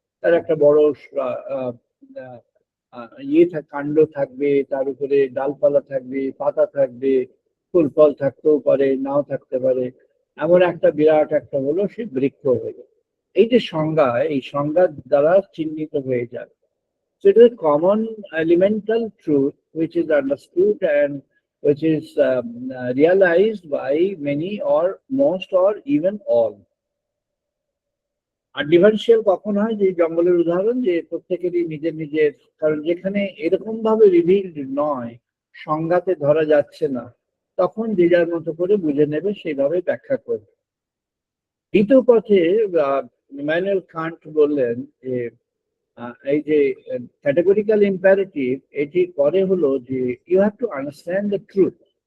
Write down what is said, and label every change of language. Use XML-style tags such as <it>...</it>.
<bn>তার একটা বড় আহ, আহ, কাণ্ড থাকবে, তার উপরে ডালপালা থাকবে, পাতা থাকবে, ফুল ফল থাকতেও পারে, নাও থাকতে পারে। এমন একটা বিরাট একটা হলো সে বৃক্ষ হয়ে গেল। এই যে সংজ্ঞা, এই সংজ্ঞার দ্বারা চিহ্নিত হয়ে যাবে।</bn> <en>So it is a common elemental truth which is understood and which is realized by many or most or even all.</en> <bn>আর differential কখন হয়, যে জঙ্গলের উদাহরণ, যে প্রত্যেকেরই নিজের নিজের, কারণ যেখানে এরকম ভাবে রিভিলড নয়, সংজ্ঞাতে ধরা যাচ্ছে না, তখন যে যার মতো করে বুঝে নেবে, সেইভাবে ব্যাখ্যা করবে। দ্বিতীয় পথে ইমানুয়েল কান্ট বললেন যে এই যে ক্যাটেগরিক্যাল ইম্পারেটিভ, এটি করে হলো যে</bn> <en>You have to understand the truth.</en>